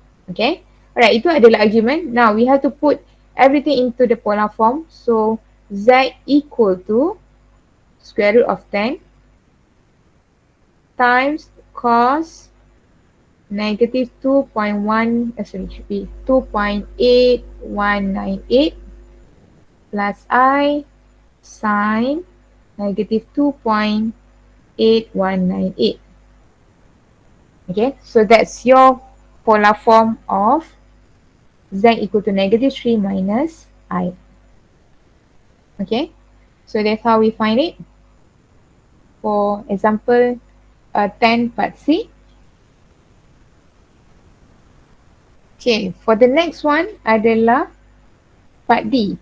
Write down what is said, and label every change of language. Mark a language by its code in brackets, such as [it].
[ms] Okay, alright, itu adalah argument. [en] Now we have to put everything into the polar form. So z equal to square root of 10 times cos negative 2.1, should be 2.8198 plus I sin negative 2.8198. Okay, so that's your polar form of z equal to negative 3 minus I. Okay, so that's how we find it for example 10 part C. Okay, for the next one adalah part D.